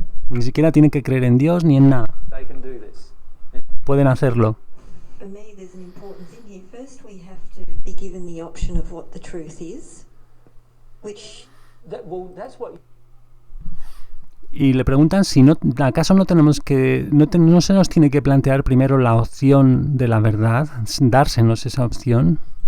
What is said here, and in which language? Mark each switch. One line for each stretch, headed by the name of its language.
Spanish: Ni siquiera tienen que creer en Dios ni en nada. Pueden hacerlo.
English: For me, there's an important thing here. First, we have to be given the option of what the truth is, which...
Spanish: Y le preguntan si acaso no tenemos no se nos tiene que plantear primero la opción de la verdad, dársenos esa opción.